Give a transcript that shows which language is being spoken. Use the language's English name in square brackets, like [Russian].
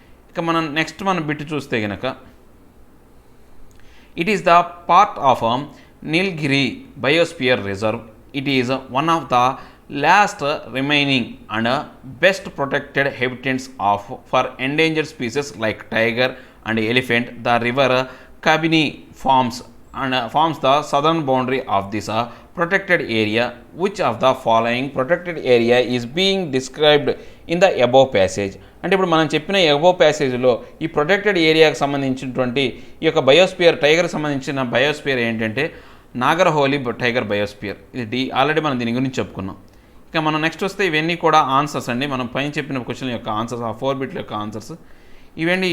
[Telugu] ఇక మనం next bit చూస్తే కనుక [English] It is the part of Nilgiri biosphere reserve. It is one of the last remaining and best protected habitats for endangered species like tiger and elephant. The river Kabini forms the southern boundary of this protected area. Which of the following protected area is being described in the above passage? [Telugu] అంటే ఇప్పుడు మనం చెప్పిన above ప్యాసేజ్లో ఈ protected ఏరియాకి సంబంధించినటువంటి ఈ యొక్క biosphere టైగర్కి సంబంధించిన బయోస్పియర్ ఏంటంటే నాగర్హోలీ టైగర్ బయోస్పియర్. ఇది ఆల్రెడీ మనం దీని గురించి చెప్పుకున్నాం. ఇక మనం నెక్స్ట్ వస్తే ఇవన్నీ కూడా ఆన్సర్స్ అండి, మనం పైన చెప్పిన క్వశ్చన్ యొక్క ఆన్సర్స్, ఆ 4 బిట్ల యొక్క ఆన్సర్స్ ఇవండి.